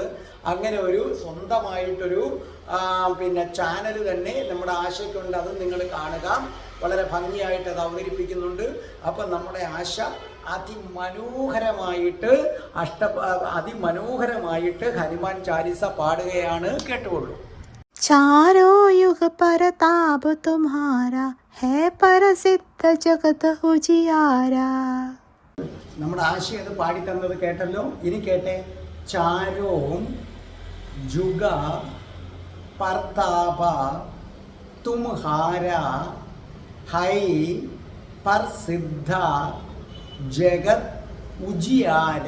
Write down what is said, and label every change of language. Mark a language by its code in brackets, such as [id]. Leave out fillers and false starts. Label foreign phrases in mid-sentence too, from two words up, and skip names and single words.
[ml] അങ്ങനെ ഒരു സ്വന്തമായിട്ടൊരു ചാനൽ തന്നെ നമ്മുടെ ആശയ്ക്കുണ്ട്. അത് നിങ്ങൾ കാണുക. വളരെ ഭംഗിയായിട്ട് അത് അവതരിപ്പിക്കുന്നുണ്ട്. അപ്പം നമ്മുടെ ആശ അതിമനോഹരമായിട്ട് ഹനുമാൻ ചാലിസ പാടുകയാണ്. കേട്ടുകൊള്ളൂ. [awa] चारो युग परताप तुम्हारा है प्रसिद्ध जगत उजियारा. [ml] നമ്മുടെ ആശ അത് പാടിത്തന്നത് കേട്ടല്ലോ. ഇനി കേട്ടെ. [awa] चारों जुग परताप तुम्हारा है प्रसिद्ध जगत उजियारा.